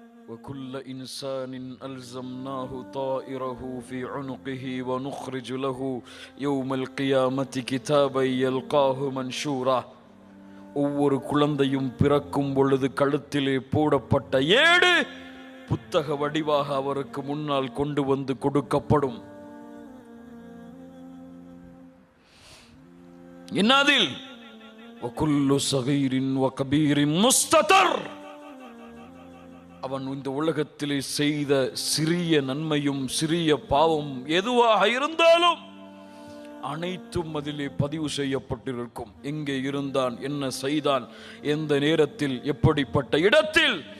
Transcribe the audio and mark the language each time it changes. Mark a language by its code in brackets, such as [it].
[ar] وَكُلَّ إِنسَانٍ أَلْزَمْنَاهُ طَائِرَهُ فِي عُنُقِهِ وَنُخْرِجُ لَهُ يَوْمَ الْقِيَامَةِ كِتَابًا يَلْقَاهُ مَنْشُورًا. [ta] ஒவ்வொரு குழந்தையும் பிறக்கும் பொழுது கழுத்திலே போடப்பட்ட ஏடு புத்தக வடிவாக அவருக்கு முன்னால் கொண்டு வந்து கொடுக்கப்படும். இன்னாதில் [ar] وَكُلُّ صَغِيرٍ وَكَبِيرٍ مُسْتَتَرٍ. [ta] அவன் இந்த உலகத்திலே செய்த சிறிய நன்மையும் சிறிய பாவம் எதுவாக இருந்தாலும் அனைத்தும் அதிலே பதிவு செய்யப்பட்டிருக்கும். எங்கே இருந்தான், என்ன செய்தான், எந்த நேரத்தில், எப்படிப்பட்ட இடத்தில்.